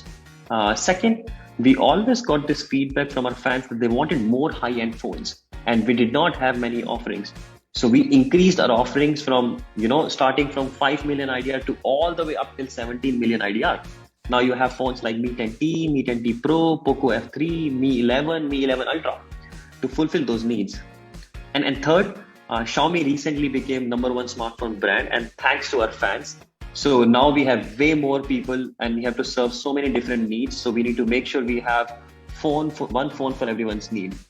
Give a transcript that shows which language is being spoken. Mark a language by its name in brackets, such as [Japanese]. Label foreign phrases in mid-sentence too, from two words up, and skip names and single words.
[English] Second, we always got this feedback from our fans that they wanted more high-end phones, and we did not have many offerings. So we increased our offerings from, starting from 5 million IDR to all the way up till 17 million IDR. Now you have phones like Mi 10T, Mi 10T Pro, Poco F3, Mi 11, Mi 11 Ultra to fulfill those needs. And third, Xiaomi recently became #1 smartphone brand, and thanks to our fans. So now we have way more people and we have to serve so many different needs. So we need to make sure we have one phone for everyone's need.